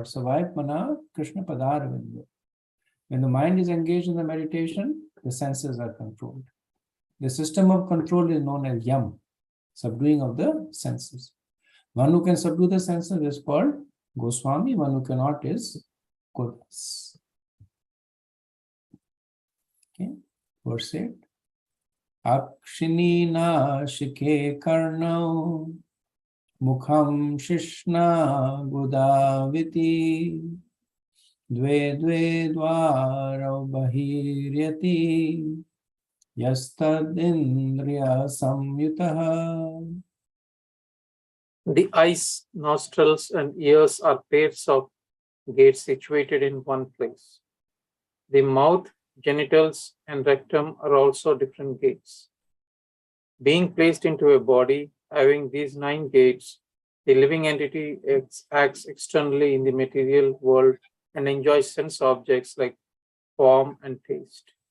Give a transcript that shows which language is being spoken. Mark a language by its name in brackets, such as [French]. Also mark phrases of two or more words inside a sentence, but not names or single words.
[Sanskrit] Savai Mana Krishna Padaravinda. [English] When the mind is engaged in the meditation, the senses are controlled. The system of control is known as yam, subduing of the senses. One who can subdue the senses is called Goswami, one who cannot is Kodas. Okay, verse 8. [Sanskrit] Akshini na shike karnau mukham shishna gudaviti dve dve dvarau bahiryati yastad indriya samyutaha. [English] The eyes, nostrils, and ears are pairs of gates situated in one place. The mouth genitals, and rectum are also different gates. Being placed into a body having these 9 gates, the living entity acts externally in the material world and enjoys sense objects like form and taste.